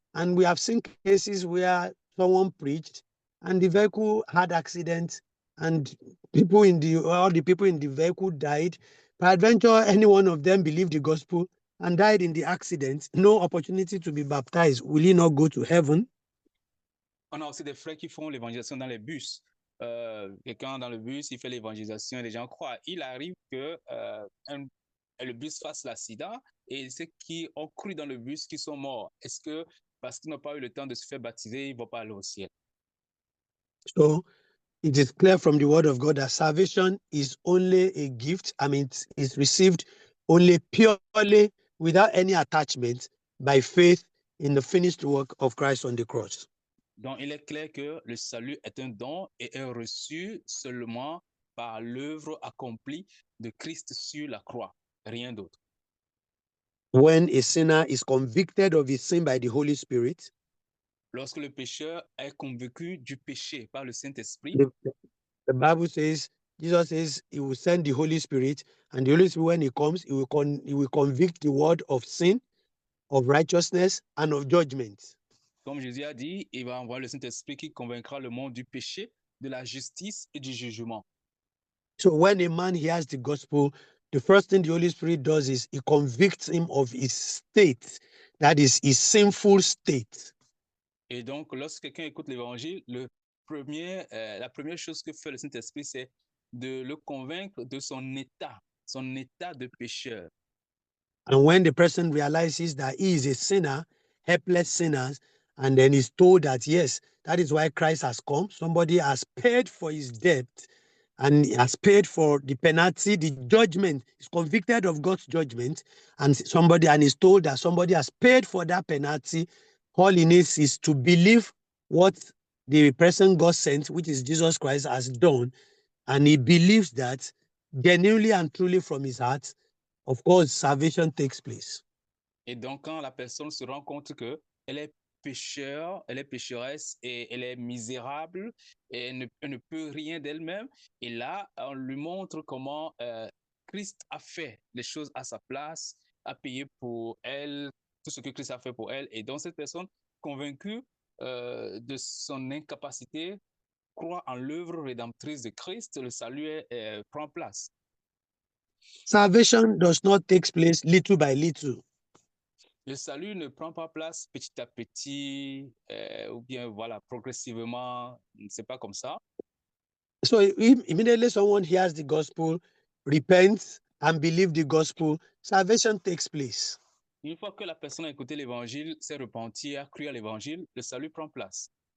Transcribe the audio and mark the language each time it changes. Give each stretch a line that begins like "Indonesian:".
English: And we have seen cases where someone preached and the vehicle had accidents, and all the people in the vehicle died. Peradventure, any one of them believed the gospel and died in the accident, no opportunity to be baptized. Will he not go to heaven?
French: On a aussi des frères qui font l'évangélisation dans les bus. Quelqu'un dans le bus, il fait l'évangélisation et les gens croient. Il arrive que le bus fasse l'accident et ceux qui ont cru dans le bus qui sont morts. Est-ce que parce qu'ils n'ont pas eu le temps de se faire baptiser, ils ne vont pas aller au ciel?
English: So it is clear from the word of God that salvation is only a gift. I mean, it's received only purely without any attachment by faith in the finished work of Christ on the cross.
French: Donc, il est clair que le salut est un don et est reçu seulement par l'œuvre accomplie de Christ sur la croix, rien d'autre.
English: When a sinner is convicted of his sin by the Holy Spirit,
French: lorsque le pécheur est convaincu du péché par le Saint-Esprit,
English: the Bible says, Jesus says he will send the Holy Spirit, and the Holy Spirit, when he comes, he will convict the world of sin, of righteousness, and of judgment.
French: Comme Jésus a dit, il va envoyer le Saint-Esprit qui convaincra le monde du péché, de la justice et du jugement.
English: So when a man hears the gospel, the first thing the Holy Spirit does is he convicts him of his state, that is his sinful state.
French: Et donc, lorsque quelqu'un écoute l'évangile, la première chose que fait le Saint-Esprit, c'est de le convaincre de son état de pécheur.
English: And when the person realizes that he is a sinner, helpless sinner, and then is told that, yes, that is why Christ has come. Somebody has paid for his debt and has paid for the penalty, the judgment. He's convicted of God's judgment, and is told that somebody has paid for that penalty. All he needs is to believe what the person God sent, which is Jesus Christ, has done. And he believes that genuinely and truly from his heart. Of course, salvation takes place.
French: Et donc, quand la personne se rend compte que elle est pécheur, elle est pécheresse et elle est misérable et elle ne peut rien d'elle-même, et là, on lui montre comment Christ a fait les choses à sa place, a payé pour elle tout ce que Christ a fait pour elle. Et donc, cette personne convaincue de son incapacité croit en l'œuvre rédemptrice de Christ, le salut prend place.
English: Salvation does not take place little by little.
French: Le salut ne prend pas place petit à petit ou bien voilà progressivement, c'est pas comme ça.
English: So immediately someone hears the gospel, repents and believes the gospel, salvation takes place.
French: Une fois que la personne a écouté l'évangile, s'est repentie, a cru à l'évangile, le salut prend place.